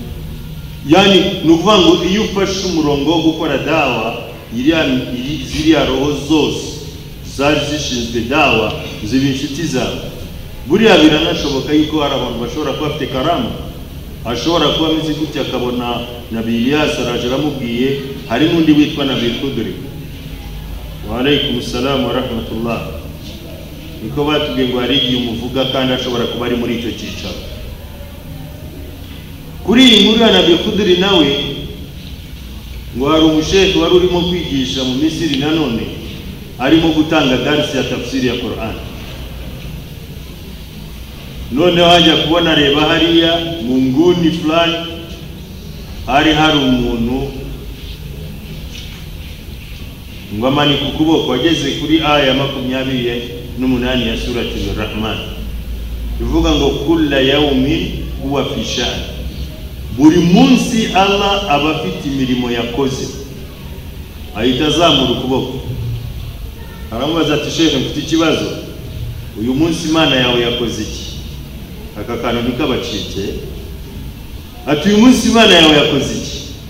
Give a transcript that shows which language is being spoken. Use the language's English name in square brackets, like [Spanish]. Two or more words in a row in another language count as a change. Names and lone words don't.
[Kinyarwanda] Yani nuvuga ngo iyo ufashe umurongo wo gukora dawa, ziriya roho zose zari zishinzwe dawa ziba inshuti zawe. Buriya biranashoboka yuko hari abantu bashobora kuba bafite karama, ashobora kuba ameze gutya akabona Nabi Ilyas araje aramubwiye hari n'undi witwa Nabi Khudri. [Arabic] وعليكم السلام ورحمة الله. [Kinyarwanda] Niko batubwiye ngo hari igihe umuvuga kandi ashobora kuba ari muri icyo cyicaro. Kuri iyi nkuru ya Nabi Khudri nawe ngo hari umushehe wari urimo kwigisha mu Misiri nanone arimo gutanga darsi ya tafsiri ya Qur'an. None wajya kubona reba hariya mu nguni fulani hari umuntu ngo amanika ukuboko ageze kuri aya 28 ya surati Ar-Rahman ivuga ngo [Arabic] كل يوم هو في شأن. [Kinyarwanda] Buri munsi Allah aba afite imirimo yakoze. Ahita azamura ukuboko aramubaza ati shehe mfite ikibazo, uyu munsi Imana yawe yakoze iki? Aka kantu nikabacike ati uyu munsi Imana yawe yakoze iki?